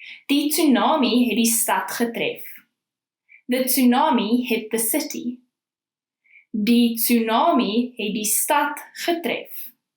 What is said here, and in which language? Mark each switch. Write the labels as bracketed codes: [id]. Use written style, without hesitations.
[af] Die tsunami het die stad getref. [en] The tsunami hit the city. [af] Die tsunami het die stad getref.